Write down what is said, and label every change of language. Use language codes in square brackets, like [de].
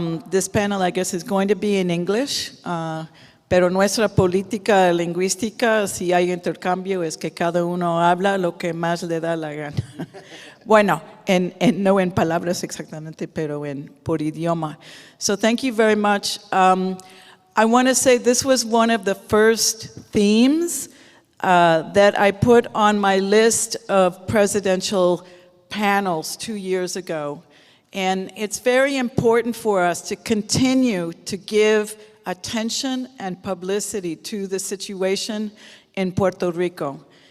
[en] This panel, I guess, is going to be in English. [es] Pero nuestra política lingüística, si hay intercambio, es que cada uno habla lo que más le da la gana. Bueno, no en palabras exactamente, pero por idioma. [en] So thank you very much. I want to say this was one of the first themes that I put on my list of presidential panels 2 years ago. And it's very important for us to continue to give attention and publicity to the situation in Puerto Rico.